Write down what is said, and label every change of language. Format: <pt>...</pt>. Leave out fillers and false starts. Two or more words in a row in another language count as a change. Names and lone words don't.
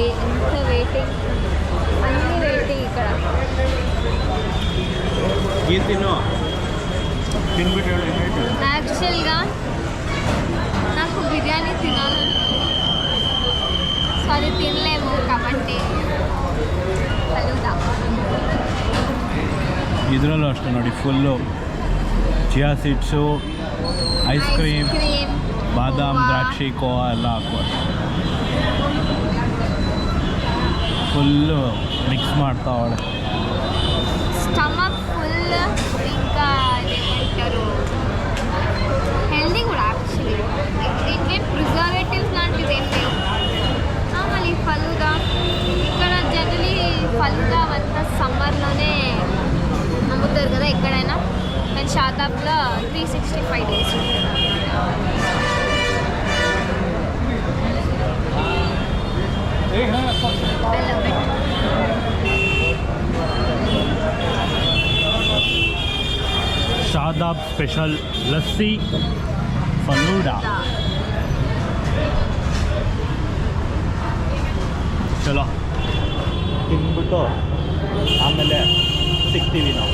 <te>ఎంత వెయిటింగ్, అన్ని వెయిటింగ్ ఇక్కడ. యాక్చువల్గా నాకు బిర్యానీ తినాలని, సో అది తినలేము కాబట్టి ఫలూదా.</te> <kn>ಇದರಲ್ಲೂ ಅಷ್ಟೇ ನೋಡಿ, ಫುಲ್ಲು</kn> <en>chia seeds, ice cream,</en> <kn>ಬಾದಾಮ್, ದ್ರಾಕ್ಷಿ, ಕೋವಾ ಎಲ್ಲ ಹಾಕೋದು.</kn> <en>full mix</en> <kn>ಮಾಡ್ತಾವಳೆ.</kn> <en>stomach full,</en> <te>ఇంకా ఏమంటారు హెల్దీ కూడా యాక్చువల్లీ. ఇంకేం ప్రిజర్వేటివ్స్ లాంటివి ఏం లేవు. మళ్ళీ ఫలూదా ఇక్కడ జనరలీ ఫలూదా అంతా సమ్మర్లోనే అమ్ముతారు కదా ఎక్కడైనా. కానీ షాదాబ్లో 365 days.</te> <en>I love it.</en> <kn>ಶಾದಾಬ್ ಸ್ಪೆಷಲ್ ಲಸ್ಸಿ ಫಲೂಡಾ. ಚಲೋ ತಿಂದ್ಬಿಟ್ಟು ಆಮೇಲೆ ಸಿಗ್ತೀವಿ ನಾವು.</kn>